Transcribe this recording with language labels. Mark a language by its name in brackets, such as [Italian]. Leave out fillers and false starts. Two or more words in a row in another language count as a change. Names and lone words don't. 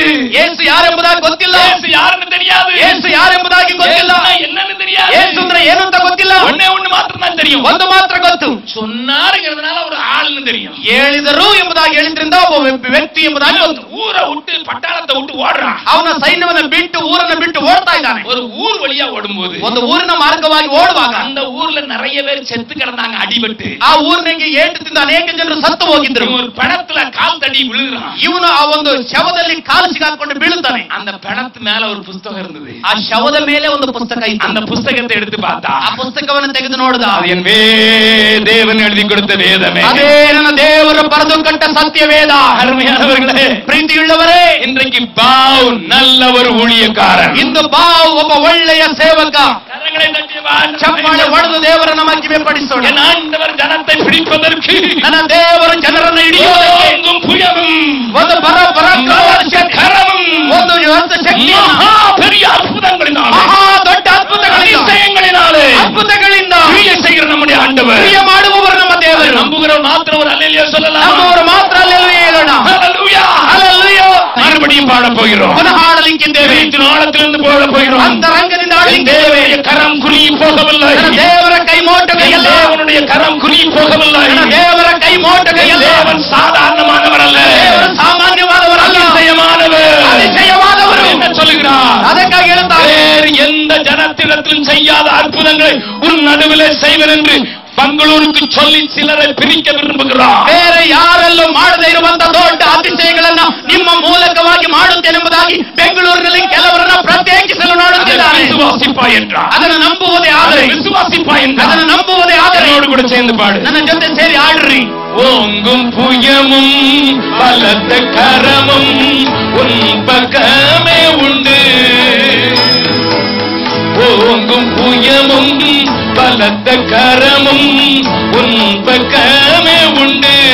[Kannada] ಯೇಸು ಯಾರೆಂಬುದಾಗಿ ಗೊತ್ತಿಲ್ಲ. [Tamil] ஏசு யாருன்னு தெரியாது. [Kannada] ಯೇಸು ಯಾರೆಂಬುದಾಗಿ ಗೊತ್ತಿಲ್ಲ. [Tamil] என்னன்னு தெரியாது. [Kannada] ಯೇಸು ಅಂದ್ರೆ ಏನು ಅಂತ ಗೊತ್ತಿಲ್ಲ. [Tamil] ஒண்ணே ஒண்ணு மாத்திரம் தான் தெரியும். [Kannada] ಒಂದು ಮಾತ್ರ ಗೊತ್ತು. [Tamil] சொன்னாருங்கிறதுனால ஒரு ஆளுன்னு தெரியும். [Kannada] ಹೇಳಿದರು ಎಂಬುದಾಗಿ ಹೇಳಿದ್ರಿಂದ ಒಬ್ಬ ವ್ಯಕ್ತಿ ಎಂಬುದಾಗಿ ಗೊತ್ತು. [Tamil] ஊரை விட்டு பட்டாளத்தை விட்டு ஓடுறான். [Kannada] ಅವನ ಸೈನ್ಯವನ್ನು ಬಿಟ್ಟು ಊರನ್ನು ಬಿಟ್ಟು ಓಡ್ತಾ ಇದ್ದಾನೆ. [Tamil] ஒரு ஊர் வழியா ஓடும்போது [Kannada] ಒಂದು ಊರಿನ ಮಾರ್ಗವಾಗಿ ಓಡುವಾಗ [Tamil] அந்த ஊர்ல நிறைய பேர் செத்து கிடந்தாங்க அடிபட்டு. [Kannada] ಆ ಊರಿನಿಗೆ ಏಟು ತಿಂದ ಅನೇಕ ಜನರು ಸತ್ತು ಹೋಗಿದ್ರು. [Tamil] ஒரு பணத்துல கால் தடி விழுகிறான். [Kannada] ಇವನು ಆ ಒಂದು ಶವದಲ್ಲಿ ಕಾಲು ಸಿಗಾಕೊಂಡು ಬೀಳುತ್ತಾನೆ. [Tamil] அந்த பணத்து மேல ஒரு புஸ்தகம் இருந்தது. [Kannada] ಆ ಶವದ ಮೇಲೆ ಒಂದು ಪುಸ್ತಕ ಇತ್ತು. [Tamil] அந்த புஸ்தகத்தை எடுத்து பார்த்தா [Kannada] ಆ ಪುಸ್ತಕವನ್ನು ತೆಗೆದು ನೋಡಿದ. [Tamil] அது என் தேவன் எழுதி கொடுத்த வேதமே. [Kannada] ಅದೇ ನನ್ನ ದೇವರು ಬರೆದು ಕಟ್ಟ ಸತ್ಯ ವೇದ. [Tamil] அருமையானவர்களே, [Kannada] ಪ್ರೀತಿಯುಳ್ಳವರೇ, [Tamil] இன்றைக்கு பாவ் நல்ல ஒரு ஊழியக்காரன். [Kannada] ಇಂದು ಬಾವು ಒಬ್ಬ ಒಳ್ಳೆಯ ಸೇವಕ. [Tamil] கரங்களை தட்டி [Kannada] ಚಪ್ಪಾಳೆ ಹೊಡೆದು ದೇವರನ್ನ ಮಹಿಮೆ ಪಡಿಸೋಣ. [Tamil] என் ஆண்டவர் ஜனத்தை பிடிப்பதற்கு [Kannada] ನನ್ನ ದೇವರು ಜನರನ್ನು ಹಿಡಿಯುವುದಕ್ಕೆ [Tamil] ஓங்கும் புயமும் [Kannada] ಒಂದು ಪರಾಕ್ರಮವಾದ ಶಕ್ತಿ, [Tamil] கரமும் [Kannada] ಒಂದು ಶಕ್ತಿ, [Tamil] மகா பெரிய அற்புதங்களினாலே, [Kannada] ಮಹಾ ದೊಡ್ಡ [Tamil] அதிசயங்களினாலே [Kannada] ಅದ್ಭುತಗಳಿಂದ [Tamil] கிரியை செய்கிற நம்முடைய ஆண்டவர். [Kannada] ಕ್ರಿಯೆ ಮಾಡುವವರು ನಮ್ಮ ದೇವರು. [Tamil] நம்புகிறவர் மாத்திரம் ஒரு அல்லேலூயா சொல்லலாம். [Kannada] ನಮ್ಮವರು ಮಾತ್ರ ಅಲ್ಲೆಲ್ಲೂಯಾ ಹೇಳೋಣ. [Tamil] ஹல்லேலூயா, [Kannada] ಹಲ್ಲೆಲೂಯಾ. [Tamil] மறுபடியும் பாட போகிறோம். [Kannada] ಪುನಃ ಹಾಡಲಿಕ್ಕಿದ್ದೇವೆ. [Tamil] ஆழத்திலிருந்து போட போகிறோம். [Kannada] ಅಂತರಂಗದಿಂದ [Tamil] என் [Kannada] ಹಾಡಲಿದ್ದೇವೆ. [Tamil] தேவனுடைய கரம் குறுகி போகவில்லை. [Kannada] ನನ್ನ ದೇವರ ಕೈ ಮೋಟವೆಯಲ್ಲ. [Tamil] தேவனுடைய கரம் குறுகி போகவில்லை. [Kannada] ನನ್ನ ದೇವರ ಕೈ ಮೋಟವೆಯಲ್ಲ. [Tamil] தேவன் சாதாரணமானவர் அல்ல, [Kannada] ದೇವರು ಸಾಮಾನ್ಯವಾದವರಲ್ಲ, [Tamil] அதிசயமானவர். [Kannada] அதிசயವಾದವರು. [Tamil] என்ன சொல்லுகிறார்? [Kannada] ಅದಕ್ಕಾಗಿ ಹೇಳ್ತಾರೆ, [Tamil] வேறு எந்த ஜனத்திடத்திலும் செய்யாத அற்புதங்களை உன் நடுவிலே செய்வர் என்று பெங்களூருக்கு சொல்லி சிலரை பிரிக்க விரும்புகிறார். [Kannada] ಬೇರೆ ಯಾರಲ್ಲೂ ಮಾಡದೇ ಇರುವಂತ ದೊಡ್ಡ ಅತಿಶಯಗಳನ್ನ ನಿಮ್ಮ ಮೂಲಕವಾಗಿ ಮಾಡುತ್ತೇನೆಂಬುದಾಗಿ ಬೆಂಗಳೂರಿನಲ್ಲಿ ಕೆಲವರನ್ನ ಪ್ರತ್ಯೇಕಿಸಲು ನೋಡುತ್ತಿದ್ದಾರೆ. [Tamil] விசுவாசிப்பாய் என்றார். [Kannada] ಅದನ್ನು ನಂಬುವುದೇ ಆದರೆ, [Tamil] விசுவாசிப்பாய் என்றார். [Kannada] ಅದನ್ನು ನಂಬುವುದೇ ಆದರೆ [Tamil] என்னோடு கூட சேர்ந்து பாடு. [Kannada] ನನ್ನ ಜೊತೆ ಸೇರಿ ಆಡ್ರಿ. [Tamil] ஓங்கும் புயமும் பலத்த கரமும் உன் பக்கமே உண்டு. ஓங்கும் புயமும் பலத்த கரமும் உன் பக்கமே உண்டு.